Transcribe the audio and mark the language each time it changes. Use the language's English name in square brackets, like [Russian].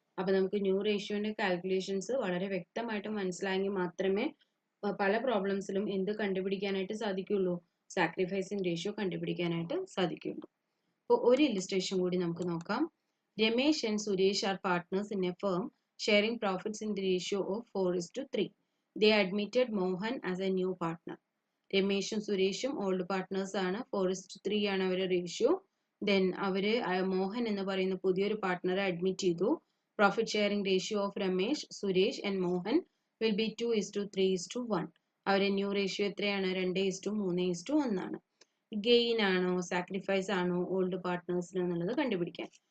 [Malayalam] അപ്പൊ നമുക്ക് new റേഷ്യോന്റെ calculations വളരെ വ്യക്തമായിട്ട് മനസ്സിലായെങ്കിൽ മാത്രമേ പല പ്രോബ്ലംസിലും എന്ത് കണ്ടുപിടിക്കാനായിട്ട് സാധിക്കുള്ളൂ? സാക്രിഫൈസിങ് റേഷ്യോ കണ്ടുപിടിക്കാനായിട്ട് സാധിക്കുള്ളൂ. അപ്പോൾ ഒരു ഇല്ലസ്ട്രേഷൻ കൂടി നമുക്ക് നോക്കാം. [English] Ramesh and Suresh are partners in a firm sharing profits in the ratio of 4:3. They admitted Mohan as a new partner. [Malayalam] രമേശും സുരേഷും ഓൾഡ് പാർട്ട്നേഴ്സ് ആണ്. 4:3 ആണ് അവരുടെ റേഷ്യോ. ദെൻ അവര് മോഹൻ എന്ന് പറയുന്ന പുതിയൊരു പാർട്ട്ണറെ അഡ്മിറ്റ് ചെയ്തു. [English] Profit sharing ratio of Ramesh, Suresh and Mohan will be 2:3:1. [Malayalam] അവരുടെ ന്യൂ റേഷ്യോ എത്രയാണ്? 2:3:1 ആണ്. ഗെയിൻ ആണോ സാക്രിഫൈസ് ആണോ ഓൾഡ് പാർട്ട്നേഴ്സിന് എന്നുള്ളത് കണ്ടുപിടിക്കാൻ.